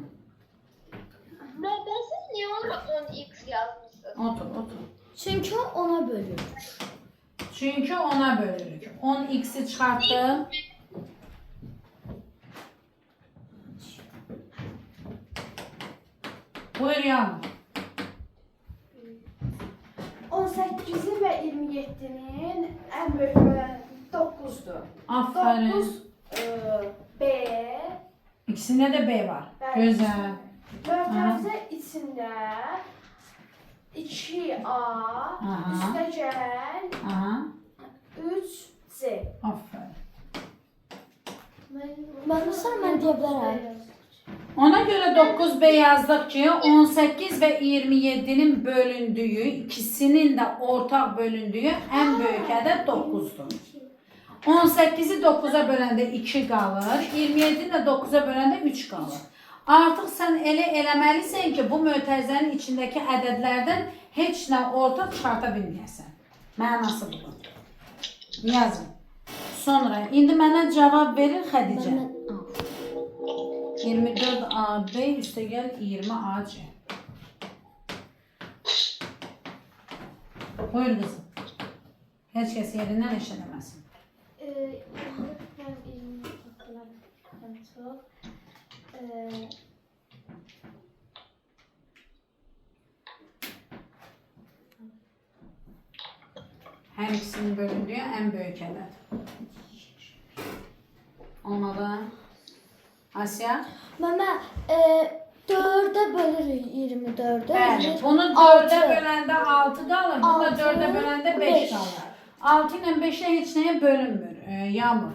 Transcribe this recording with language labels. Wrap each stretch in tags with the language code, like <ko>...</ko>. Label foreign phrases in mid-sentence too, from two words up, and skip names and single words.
<tr>Ben siz niye ona 10x yazmışsınız? Otur, otur.</tr> <az>Çünki ona bölür. Çünki 10'a bölürük. 10x'i çıxartdım. Buyur Yağmur.</az> <tr>18'i ve 27'nin en büyük böləni 9'dur. Aferin. 9 B İkisinde de B var.</tr> <az>Bəli.</az> <tr>Güzel.</tr> <az>mötərizə içində 2A Aha. üstəgəl Aha. 3Z.</az> <tr>Aferin.</tr> <az>Mən məsələn mən deyə bilərəm.</az> <tr>Ona göre 9B yazdık ki 18 ve 27'nin bölündüğü, ikisinin de ortak bölündüğü en büyük ədəd 9'dur.</tr> <az>18'i 9'a böləndə 2 qalır, 27'ni də 9'a böləndə 3 qalır. Artıq sən elə eləməlisən ki, bu mötərizənin içindəki ədədlərdən heç nə ortaq çıxarta bilməyəsən. Mənası budur. Yazın. Sonra, indi mənə cavab verir Xədicə. 24AB üstəgəl 20AC. Buyur qızım. Heç kəs yerindən eşələməsin.</az> <tr>Ben 20 çok. Her ikisini bölündüğü en büyük ədəd.</tr> <az>Olmadı. Asya? Məmə 4-ə bölürük 24-ə. Bəli. Bunu 4'e Altı. böləndə 6 qalır. Bunu da Altı, 4'e böləndə 5 beş. qalır. 6 ilə 5'ə heç nəyə bölünmür. Yağmur.</az>